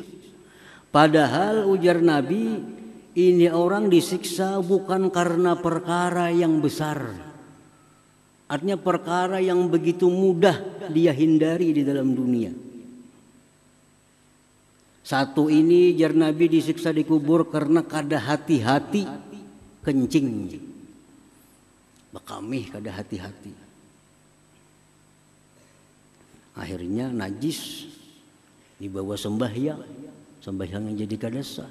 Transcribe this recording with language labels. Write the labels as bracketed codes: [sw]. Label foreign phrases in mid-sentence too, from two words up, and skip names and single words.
[id] Padahal ujar Nabi, ini orang disiksa bukan karena perkara yang besar. Artinya perkara yang begitu mudah dia hindari di dalam dunia. Satu ini jar Nabi disiksa di kubur karena kada hati-hati kencing. [bjn] Bekamih kada hati-hati. [id] Akhirnya najis dibawa sembahyang yang jadi kada sah.